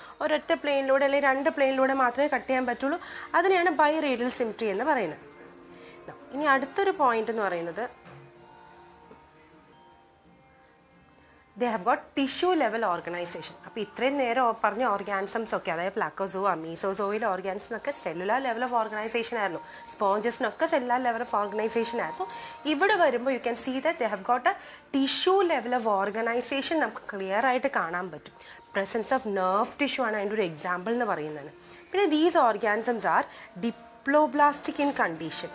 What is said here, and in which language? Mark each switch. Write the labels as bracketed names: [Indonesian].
[Malayalam] ഒരൊറ്റ പ്ലെയിനിലൂടെ അല്ലെങ്കിൽ 2 പ്ലെയിനിലൂടെ മാത്രമേ കട്ട് ചെയ്യാൻ പറ്റുള്ളൂ. അതിനെയാണ് ബൈറേഡിയൽ സിമിട്രി എന്ന് പറയുന്നത്. ഇനി അടുത്തൊരു പോയിന്റ് എന്ന് പറയുന്നത് [English] they have got tissue level organization. [Malayalam] അപ്പോൾ ഇത്രയും നേരം പറഞ്ഞ ഓർഗാനിസംസ് ഒക്കെ, അതായത് പ്ലാക്കോസോവ, മീസോസോയിലെ ഓർഗാനിസത്തിനൊക്കെ സെല്ലുലാർ ലെവൽ ഓഫ് ഓർഗനൈസേഷൻ ആയിരുന്നു. സ്പോഞ്ചസിനൊക്കെ സെല്ലുലാർ ലെവൽ ഓഫ് ഓർഗനൈസേഷൻ ആയിരുന്നു. ഇവിടെ വരുമ്പോൾ [English] you can see that they have got a tissue level of organisation [Malayalam] നമുക്ക് ക്ലിയർ ആയിട്ട് കാണാൻ പറ്റും. [English] presence of nerve tissue [Malayalam] ആണ് അതിൻ്റെ ഒരു [English] example [Malayalam] എന്ന് പറയുന്നത്. പിന്നെ [English] These organisms are diploblastic in condition.